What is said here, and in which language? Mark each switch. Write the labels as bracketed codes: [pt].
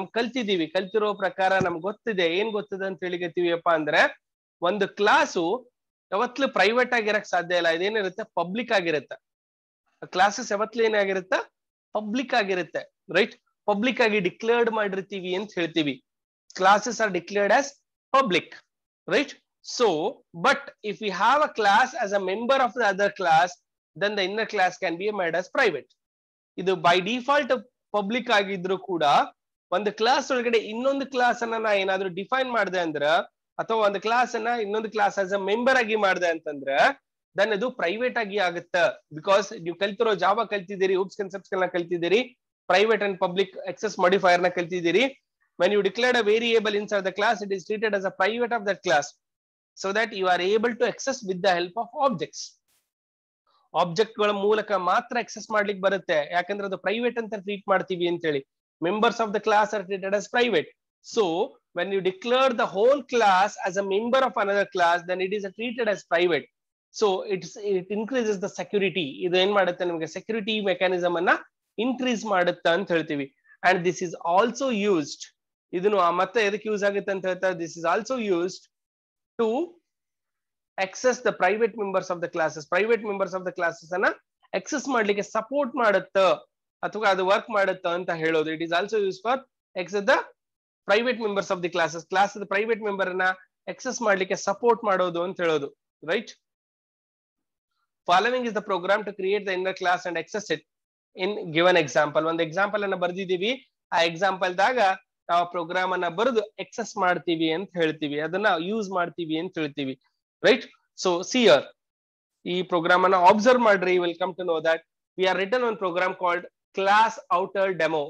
[kn] ನಮ್ ಕಲ್ತಿರೋ ಪ್ರಕಾರ ನಮ್ಗೆ ಗೊತ್ತಿದೆ. ಏನ್ ಗೊತ್ತಿದೆ ಅಂತ ಹೇಳಿಗತ್ತೀವಿಯಪ್ಪ ಅಂದ್ರೆ ಒಂದು ಕ್ಲಾಸು ಯಾವತ್ತೂ ಪ್ರೈವೇಟ್ ಆಗಿರಕ್ ಸಾಧ್ಯ ಇಲ್ಲ. ಇದೇನಿರುತ್ತೆ, ಪಬ್ಲಿಕ್ ಆಗಿರುತ್ತೆ. ಕ್ಲಾಸಸ್ ಯಾವತ್ತೂ ಏನಾಗಿರುತ್ತೆ, ಪಬ್ಲಿಕ್ ಆಗಿರುತ್ತೆ. ರೈಟ್, ಪಬ್ಲಿಕ್ ಆಗಿ ಡಿಕ್ಲೇರ್ಡ್ ಮಾಡಿರ್ತೀವಿ ಅಂತ ಹೇಳ್ತೀವಿ. [en] Classes are declared as public, right? So, but if we have a class as a member of the other class, then the inner class can be made as private. [kn] Idu by default public agidru kuda ಒಂದು class ಒಳಗಡೆ ಇನ್ನೊಂದು class ಅನ್ನ ನಾ ಏನಾದ್ರು define ಮಾಡಿದೆ ಅಂದ್ರ ಅಥವಾ ಒಂದು ಕ್ಲಾಸ್ ಅನ್ನ ಇನ್ನೊಂದು ಕ್ಲಾಸ್ ಆಸ್ ಅ ಮೆಂಬರ್ ಆಗಿ ಮಾಡಿದೆ ಅಂತಂದ್ರ ದನ್ ಅದು ಪ್ರೈವೇಟ್ ಆಗಿ ಆಗುತ್ತೆ. ಬಿಕಾಸ್ ನೀವು ಕಲ್ತಿರೋ ಜಾವಾ ಕಲ್ತಿದ್ದೀರಿ, ಹೂಪ್ಸ್ ಕಾನ್ಸೆಪ್ಟ್ಸ್ ಗಳನ್ನ ಕಲ್ತಿದ್ದೀರಿ, private and public access modifier ನ ಕಲ್ತಿದ್ದೀರಿ. [en] when you declared a variable inside the class, it is treated as a private of that class so that you are able to access with the help of objects. [kn] Object ಗಳ ಮೂಲಕ ಮಾತ್ರ access ಮಾಡ್ಲಿಕ್ಕೆ ಬರುತ್ತೆ, ಯಾಕಂದ್ರೆ ಅದು private ಅಂತ treat ಮಾಡ್ತೀವಿ ಅಂತ ಹೇಳಿ. [en] members of the class are treated as private. So when you declare the whole class as a member of another class, then it is treated as private. So it increases the security. [kn] ಇದು ಏನ್ ಮಾಡುತ್ತೆ, ನಿಮಗೆ security mechanism ಅನ್ನ increase ಮಾಡುತ್ತೆ ಅಂತ ಹೇಳ್ತೀವಿ. [en] and this is also used, [kn] ಇದನ್ನು ಮತ್ತೆ ಎದಕ್ಕೆ ಯೂಸ್ ಆಗುತ್ತೆ ಅಂತ ಹೇಳ್ತಾರೆ, [en] this is also used to access the private members of the classes. private members of the classes [kn] ಅನ್ನ access ಮಾಡ್ಲಿಕ್ಕೆ ಸಪೋರ್ಟ್ ಮಾಡುತ್ತೆ ಅಥವಾ ಅದು ವರ್ಕ್ ಮಾಡುತ್ತೆ ಅಂತ ಹೇಳೋದು. [en] it is also used for access the private members of the classes. [kn] Class private member ಅನ್ನ access ಮಾಡ್ಲಿಕ್ಕೆ ಸಪೋರ್ಟ್ ಮಾಡೋದು ಅಂತ ಹೇಳೋದು. [en] right? following is the program to create the inner class and access it in given example. [kn] ಒಂದು example ಅನ್ನ ಬರ್ದಿದೀವಿ, ಆ example ದಾಗ ನಾವು ಪ್ರೋಗ್ರಾಮ್ ಅನ್ನ ಬರೆದು ಎಕ್ಸೆಸ್ ಮಾಡ್ತೀವಿ ಅಂತ ಹೇಳ್ತೀವಿ, ಅದನ್ನ ಯೂಸ್ ಮಾಡ್ತೀವಿ ಅಂತ ಹೇಳ್ತೀವಿ. ರೈಟ್? ಸೊ ಸಿಯರ್ ಈ ಪ್ರೋಗ್ರಾಮ್ ಅನ್ನ ಅಬ್ಸರ್ವ್ ಮಾಡ್ರಿ. [en] You will come to know that we are written one program called class outer demo.